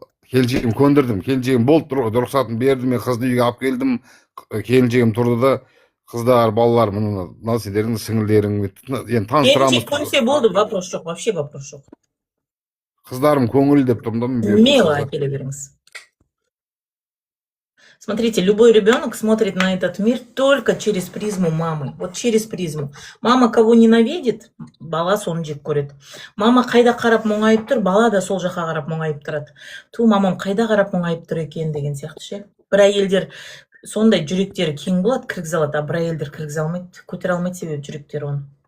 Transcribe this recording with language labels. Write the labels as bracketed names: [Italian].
[Kazakh] Келіншегім көндірдім, келіншегім болды, рұқсатын берді, мен қызды үйге алып келдім, келіншегім тұрды да, қыздар, балалар, мынау сендердің сіңілдерің, енді таныстырамыз. Келіншек көнсе болды, вопрос жоқ, вообще вопрос жоқ. Қыздарым көңіл деп тұрмын да. Мило әкеле беріңіз. [Russian] Смотрите, любой ребенок смотрит на этот мир только через призму мамы. Вот через призму. Мама кого ненавидит, [Kazakh] бала соны жек көреді. Мама қайда қарап мұңайып тұр, бала да сол жаққа қарап мұңайып тұрады. Ту мамам қайда қарап мұңайып тұр екен деген сияқты ше. Бір әйелдер сондай жүректері кең болады, кіргізе алады, а бір әйелдер кіргізе алмайды, көтере алмайды, себебі жүректері оны.